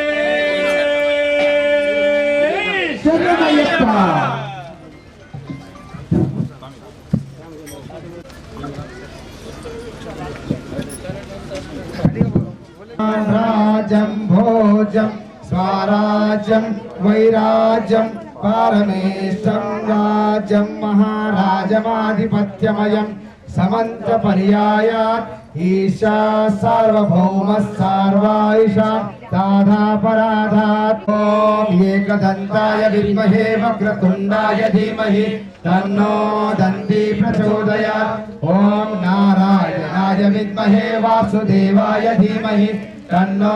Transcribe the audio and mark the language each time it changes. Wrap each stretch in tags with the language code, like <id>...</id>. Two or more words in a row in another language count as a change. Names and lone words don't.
<sa>శరణమయ్యప్ప రాజం భోజం స్వరాజ్యం వైరాజ్యం పారమేష్టం రాజ్యం మహారాజమాధిపత్యమయం समंत पर्यायात् ईशा सार्वभौम सार्वाईशा ताधापराधात् ओम एकदन्ताय विद्महे वक्रतुण्डाय धीमहि तन्नो दन्ती प्रचोदयात् ओम नारायणाय विद्महे वासुदेवाय धीमहि तन्नो</sa>